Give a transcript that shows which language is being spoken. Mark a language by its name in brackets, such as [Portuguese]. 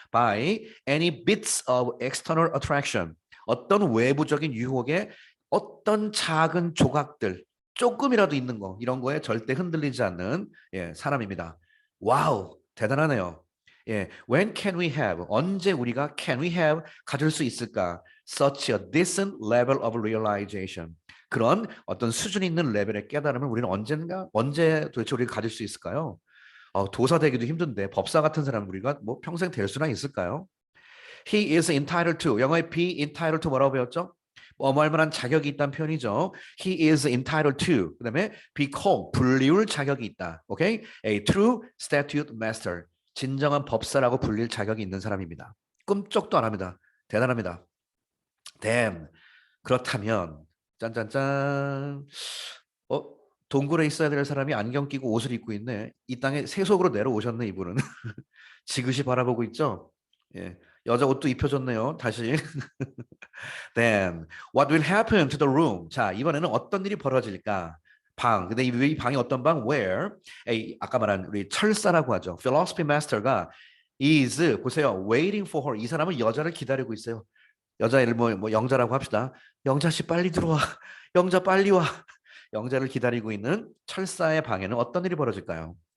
[English] by any bits of external attraction. [Korean] 어떤 외부적인 유혹에 어떤 작은 조각들 조금이라도 있는 거 이런 거에 절대 흔들리지 않는 사람입니다. 와우 대단하네요. 예, [English] when can we have [Korean] 언제 우리가 [English] can we have [Korean] 가질 수 있을까? [English] Such a decent level of realization. [Korean] 그런 어떤 수준 있는 레벨의 깨달음을 우리는 언제 도대체 우리가 가질 수 있을까요? 도사 되기도 힘든데 법사 같은 사람 우리가 뭐 평생 될 수나 있을까요? [English] He is entitled to [Korean] 영어의 [English] be entitled to [Korean] 뭐라고 배웠죠? 뭐할 만한 자격이 있다는 표현이죠. [English] He is entitled to [Korean] 그다음에 [English] be called [Korean] 불리울 자격이 있다. 오케이? [English] A true statute master [Korean] 진정한 법사라고 불릴 자격이 있는 사람입니다. 꿈쩍도 안 합니다. 대단합니다. [English] Then [Korean] 그렇다면 짠짠짠 동굴에 있어야 될 사람이 안경 끼고 옷을 입고 있네. 이 땅에 세속으로 내려오셨네 이분은. 지그시 바라보고 있죠. 예, 여자 옷도 입혀줬네요. 다시. [English] Then what will happen to the room? [Korean] 자 이번에는 어떤 일이 벌어질까? 방. 근데 이 방이 어떤 방? [English] Where? [Korean] 아까 말한 우리 철사라고 하죠. [English] Philosophy master가 is [Korean] 보세요. [English] Waiting for her. [Korean] 이 사람은 여자를 기다리고 있어요. 여자 이름 뭐 영자라고 합시다. 영자 씨 빨리 들어와. 영자 빨리 와. 영자를 기다리고 있는 철사의 방에는 어떤 일이 벌어질까요?